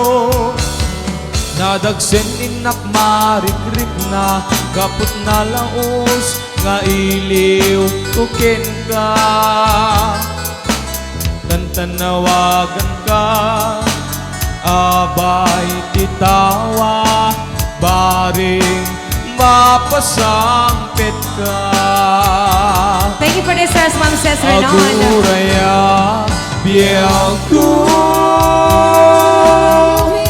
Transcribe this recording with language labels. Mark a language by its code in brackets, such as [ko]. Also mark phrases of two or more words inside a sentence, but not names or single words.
[ilo] nadagsen inak marikrik na kaput na laos nga iliw kukin ka tanawagan ka abay titawa baring mapasangpit ka [en] Thank you for this, Ma'am Cez Renon. [ilo] aguraya biyag ko